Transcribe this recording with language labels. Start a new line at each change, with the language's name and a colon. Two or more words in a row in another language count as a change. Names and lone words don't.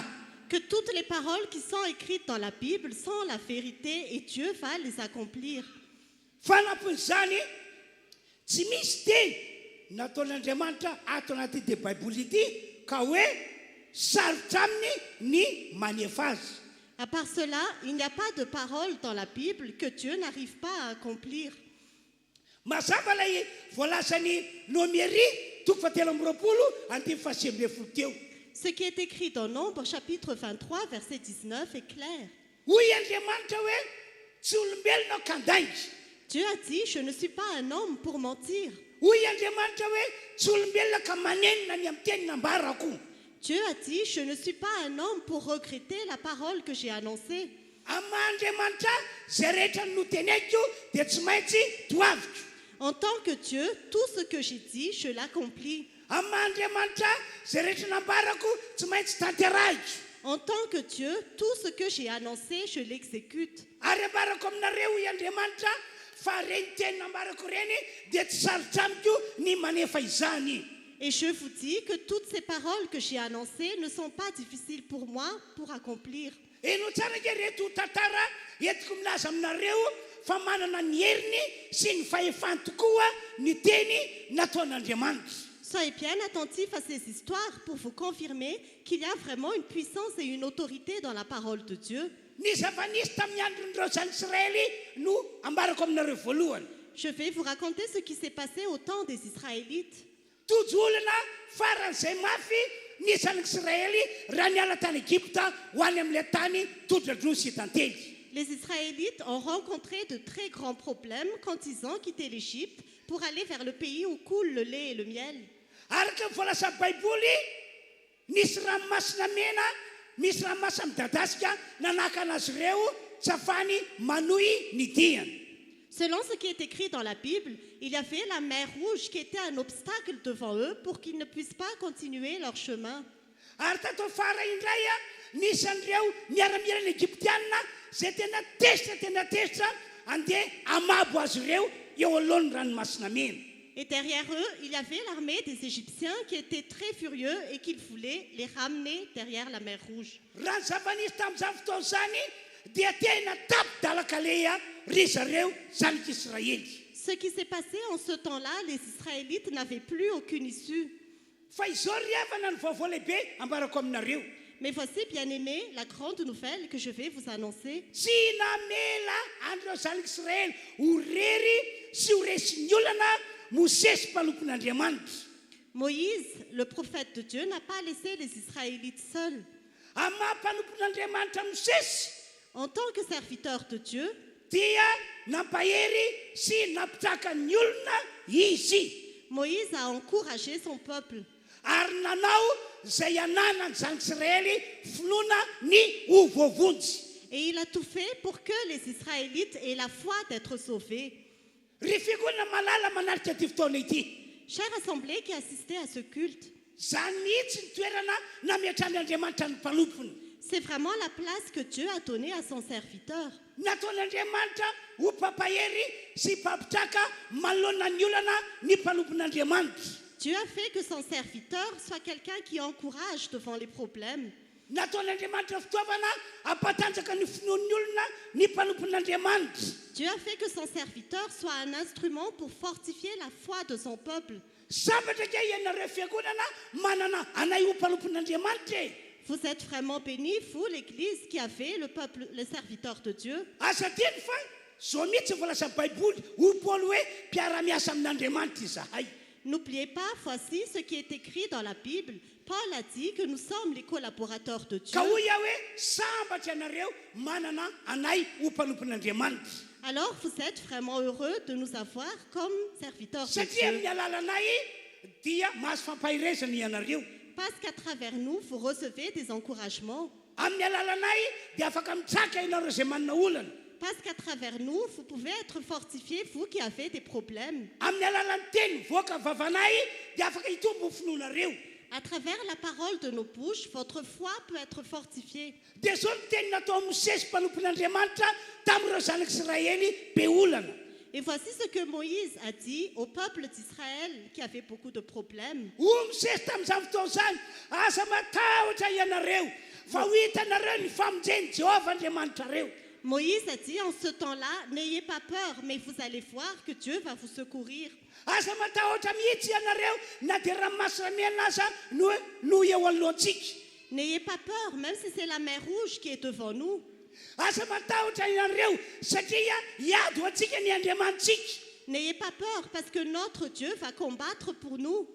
French: que toutes les paroles qui sont écrites dans la Bible sont la vérité et Dieu va les accomplir.
Malagasy: Fanampin'izany tsy misy teny nataon'Andriamanitra ato anatyity Baiboly ity ka hoe sarotra aminy ny manefa azy.
French: À part cela, il n'y a pas de parole dans la Bible que Dieu n'arrive pas à accomplir.
Malagasy: Mazava ilay voalazany Nomery toko fatelo amby roapolo andimy fahasimy ambin'ny folo teo.
French: Ce qui est écrit dans Nombre chapitre 23, verset 19 est clair.
Malagasy: Hoy Andriamanitra hoe tsy olombelona aho kandaingy.
French: Dieu a dit, je ne suis pas un homme pour mentir.
Malagasy: Hoy Andriamanitra hoe tsy olombelona ka manenina ny amin'ny teny nambarako.
French: Dieu a dit, je ne suis pas un homme pour regretter la parole que j'ai annoncée.
Malagasy: Ama-Andriamanitra zay rehetra noteneko dia tsy maintsy toaviko.
French: En tant que Dieu, tout ce que j'ai dit, je l'accomplis.
Malagasy: Ama-Andriamanitra zay rehetra nambarako tsy maintsy tanterahiko.
French: En tant que Dieu, tout ce que j'ai annoncé, je l'exécute.
Malagasy: Ary ambarako aminareo hoy Andriamanitra fa reny teny nambarako reny dia tsy sarotra amiko ny manefa izany.
French: Et je vous dis que toutes ces paroles que j'ai annoncées ne sont pas difficiles pour moi pour accomplir.
Malagasy: Eno tsara ke reto tantara entiko milaza aminareo fa manana ny heriny sy ny fahefany tokoa ny teny nataon'Andriamanitra.
French: Soyez bien attentifs à ces histoires pour vous confirmer qu'il y a vraiment une puissance et une autorité dans la parole de Dieu.
Malagasy: Ny zava-nisy tamin'ny andron'ireo zan'Israely no ambarako aminareo voalohany.
French: Je vais vous raconter ce qui s'est passé au temps des Israélites.
Malagasy: tojolana faran'izay mafy nisan'ny Israely raha niala tany Egypta ho any amin'ilay tany todradro sy tantely.
French: Les Israélites ont rencontré de très grands problèmes quand ils ont quitté l'Égypte pour aller vers le pays où coule le lait et le miel.
Malagasy: Araka ny voalaza baiboly nisy ranomasina mena, misy ranomasina midadasika nanaka anazy ireo tsy afahany manohy ny diany.
French: Selon ce qui est écrit dans la Bible, il y avait la mer Rouge qui était un obstacle devant eux pour qu'ils ne puissent pas continuer leur chemin.
Malagasy: Ary tato afara indray nisy an'ireo miara-miaina Egyptianina zay tena tesitra andeha amabo azy ireo eo alohany ranomasina mena.
French: Et derrière eux, il y avait l'armée des Égyptiens qui était très furieux et qui voulait les ramener derrière la mer Rouge.
Malagasy: Raha ny zava-nisy tamin'izany fotoana izany dia tena tapidalakaleha ry zareo zanak'Israely.
French: Ce qui s'est passé en ce temps-là, les Israélites n'avaient plus aucune issue.
Malagasy: Fa izao ry havana ny vaovao lehibe ambarako aminareo.
French: Mais voici, bien-aimés, la grande nouvelle que je vais vous annoncer.
Malagasy: Tsy namela andreo zanak'Israely ho rery sy ho resin'ny olana Mosesy mpanompon'Andriamanitra.
French: Moïse, le prophète de Dieu, n'a pas laissé les Israélites seuls.
Malagasy: Amin'ny maha-mpanompon'Andriamanitra Mosesy
French: En tant que serviteur de Dieu,
Malagasy: dia nampahery sy napitraka ny olona izy.
French: Moïse a encouragé son peuple.
Malagasy: Ary nanao izay ananany zanak'Israely finoana ny ho voavonjy.
French: Et il a tout fait pour que les Israélites aient la foi d'être sauvés.
Malagasy: Ry fiangonana malala manarika ty fotoana ity.
French: Chère assemblée qui assistait à ce culte,
Malagasy: Zany mihitsy ny toerana nameatran'Andriamanitra ny mpanompony.
French: c'est vraiment la place que Dieu a donnée à son serviteur.
Malagasy: Nataon'Andriamanitra ho pampahery sy mpapitraka manoloana ny olana ny mpanompon'Andriamanitra.
French: Dieu a fait que son serviteur soit quelqu'un qui encourage devant les problèmes.
Malagasy: Nataon'Andriamanitra fitaovana ampatanjaka ny finoan'ny olona ny mpanompon'Andriamanitra.
French: Dieu a fait que son serviteur soit un instrument pour fortifier la foi de son peuple.
Malagasy: Sabatra ke ianareo fiangonana manana anay ho mpanompon'Andriamanitra e.
French: Vous êtes vraiment bénis, vous, l'Église, qui avez le peuple, le serviteur de Dieu.
Malagasy: Asa teny fa zao mihitsy voalaza baiboly ho Paoly hoe mpiara-miasa amin'Andriamanitra izahay.
French: N'oubliez pas, voici ce qui est écrit dans la Bible. Paul a dit que nous sommes les collaborateurs de Dieu.
Malagasy: Ka hoy aho hoe sambatra ianareo manana anay ho mpanompon'Andriamanitra.
French: Alors vous êtes vraiment heureux de nous avoir comme serviteurs de
Malagasy: Satria
French: Dieu.
Malagasy: amin'ny alalanay dia mahazo fampahirezana ianareo.
French: Parce qu'à travers nous, vous recevez des encouragements.
Malagasy: Amin'ny alalanay dia afaka mitsaka ianareo izay manana olana.
French: Parce qu'à travers nous, vous pouvez être fortifiés, vous qui avez des problèmes.
Malagasy: Amin'ny alalan'ny teny voaka vavanay dia afaka hitombo finoanareo.
French: À travers la parole de nos bouches, votre foi peut être fortifiée.
Malagasy: Dia zao ny teny natao Mosesy mpanompon'Andriamanitra tamin'ireo zanak'Israely be olana.
French: Et voici ce que Moïse a dit au peuple d'Israël qui avait beaucoup de problèmes.
Malagasy: Ho Mosesy tamin'izany fotoana izany asa matahotra ianareo fa ho hitanareo ny famonjen'i Jehovah Andriamanitrareo.
French: Moïse a dit en ce temps-là, n'ayez pas peur, mais vous allez voir que Dieu va vous secourir.
Malagasy: Asa matahotra mihitsy ianareo na dia ranomasina mena aza no eo anoloantsika.
French: N'ayez pas peur, même si c'est la mer Rouge qui est devant nous.
Malagasy: Asa matahotra ianareo satria hiady ho antsika ny Andriamanitsika.
French: N'ayez pas peur, parce que notre Dieu va combattre pour nous.